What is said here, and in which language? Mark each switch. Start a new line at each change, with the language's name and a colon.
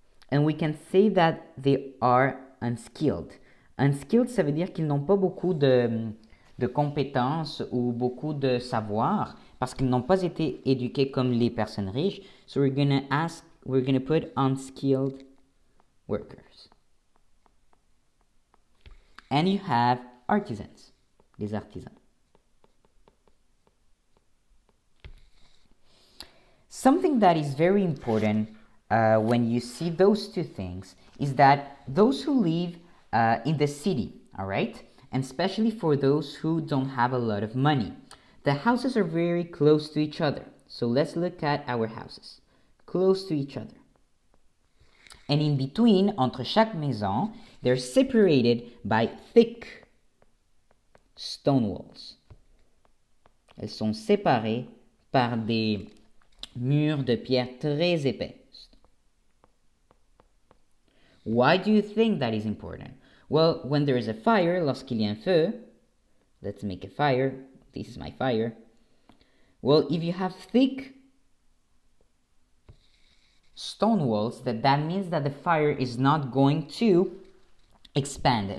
English: And we can say that they are unskilled.
French: Unskilled, ça veut dire qu'ils n'ont pas beaucoup de compétences ou beaucoup de savoir parce qu'ils n'ont pas été éduqués comme les personnes riches.
English: So we're gonna put unskilled workers. And you have artisans,
French: les artisans.
English: Something that is very important when you see those two things is that those who live in the city, all right, and especially for those who don't have a lot of money, the houses are very close to each other. So let's look at our houses, close to each other. And in between,
French: entre chaque maison,
English: they're separated by thick stone walls.
French: Elles sont séparées par des murs de pierre très épais.
English: Why do you think that is important? Well, when there is a fire,
French: lorsqu'il y a un feu,
English: let's make a fire. This is my fire. Well, if you have thick stone walls, that means that the fire is not going to expand.